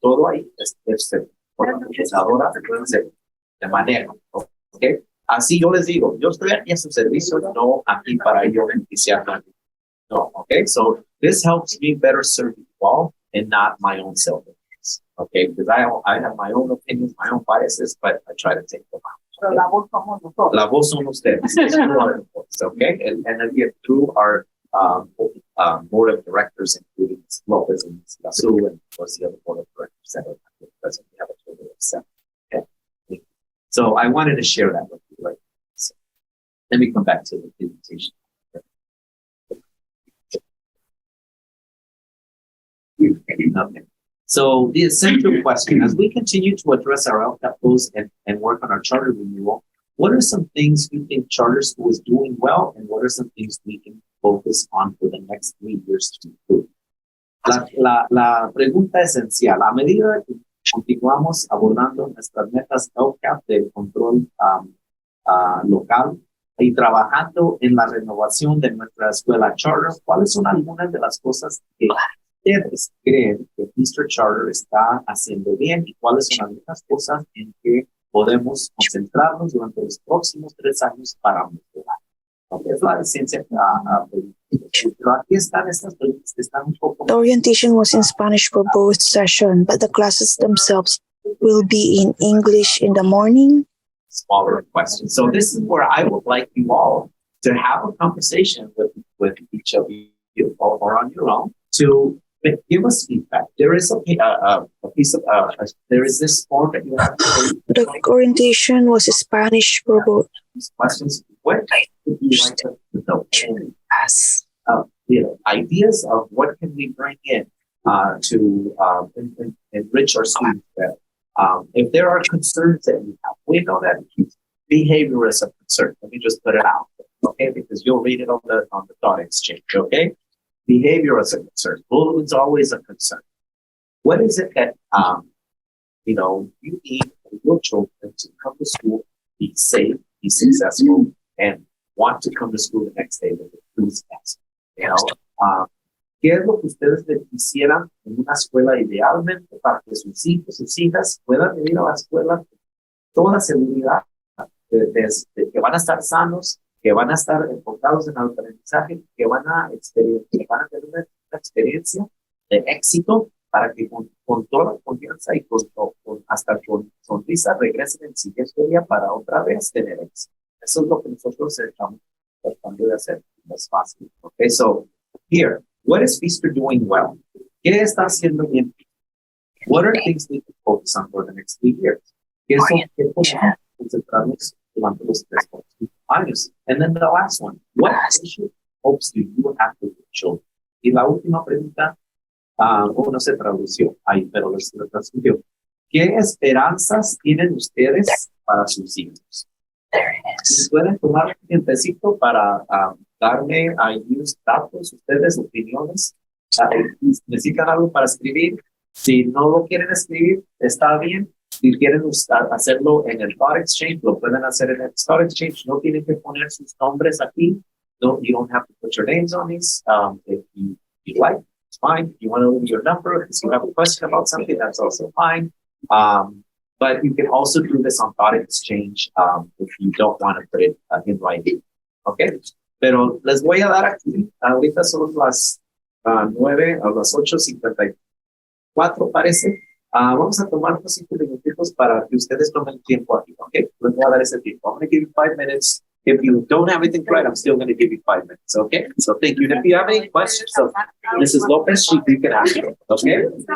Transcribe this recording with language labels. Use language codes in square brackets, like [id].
[es] Todo ahí es por la computadora de manera, ¿ok? Así yo les digo, yo estoy aquí a su servicio, no aquí para yo beneficiarme. [en] No, okay? So this helps me better serve you all and not my own self-interest, okay? Because I have my own opinions, my own biases, but I try to take them out. [es] Pero la voz somos nosotros. La voz son ustedes, okay? [en] And again, through our board of directors, including Ms. Lopez and Ms. Lasu, and of course the other board of directors that are present, we have a total of 7. Okay? So I wanted to share that with you. Right? So let me come back to the presentation. Okay. So the essential question, as we continue to address our LCAP goals and work on our charter renewal, what are some things we think charter school is doing well, and what are some things we can focus on for the next 3 years to improve? [es] La pregunta esencial, a medida que continuamos abordando nuestras metas LCAP del control local y trabajando en la renovación de nuestra escuela charter, ¿cuáles son algunas de las cosas que ustedes creen que Eastern Charter está haciendo bien y cuáles son algunas cosas en que podemos concentrarnos durante los próximos 3 años para mejorar? Okay, es la ciencia. Pero aquí están estas preguntas que están un poco [en] The orientation was in Spanish for both sessions, but the classes themselves will be in English in the morning. [es] smaller questions. [en] So this is where I would like you all to have a conversation with each of you or on your own to give us feedback. There is a piece of there is this form that you have to fill The orientation was Spanish for both. these questions. What would you like to know? Yes. Ideas of what can we bring in to enrich our students better. If there are concerns that you have, we know that behavior is a concern. Let me just put it out there, okay? Because you'll read it on the thought exchange, okay? Behavior is a concern. Bullying is always a concern. What is it that you need for your children to come to school, be safe, be successful, and want to come to school the next day with enthusiasm? [es] ¿Qué es lo que ustedes le quisieran en una escuela idealmente para que sus hijos, sus hijas puedan venir a la escuela con toda seguridad de que van a estar sanos, que van a estar enfocados en el aprendizaje, que van a tener una experiencia de éxito para que con toda confianza y hasta con sonrisa regresen el siguiente día para otra vez tener éxito? Eso es lo que nosotros estamos tratando de hacer. No es fácil. [en] Okay, so here, what is Feaster doing well? [es] ¿Qué está haciendo bien? [en] What are things we need to focus on for the next 3 years? [es] ¿Qué podemos concentrarnos durante los 3 años? [en] And then the last one, what hopes do you have for your children? [es] Y la última pregunta, no se tradució ahí, pero lo transmitió. ¿Qué esperanzas tienen ustedes para sus hijos? Si pueden tomar un tiempecito para darme ahí unos datos, ustedes, opiniones. Necesitan algo para escribir. Si no lo quieren escribir, está bien. Si quieren hacerlo en el Thought Exchange, lo pueden hacer en el Thought Exchange. No tienen que poner sus nombres aquí. [en] No, you don't have to put your names on these. If you like, it's fine. If you want to leave your number, if you have a question about something, that's also fine. But you can also do this on Thought Exchange if you don't want to put it in writing. Okay? [es] Pero les voy a dar aquí, ahorita son las 9 a las 8:54 parece. Vamos a tomar unos 5 minutitos para que ustedes tomen tiempo aquí, ¿ok? Les voy a dar ese tiempo. [en] I'm going to give you 5 minutes. If you don't have anything right, I'm still going to give you 5 minutes, okay? So thank you. And if you have any questions, so Mrs. Lopez, you can ask them, okay?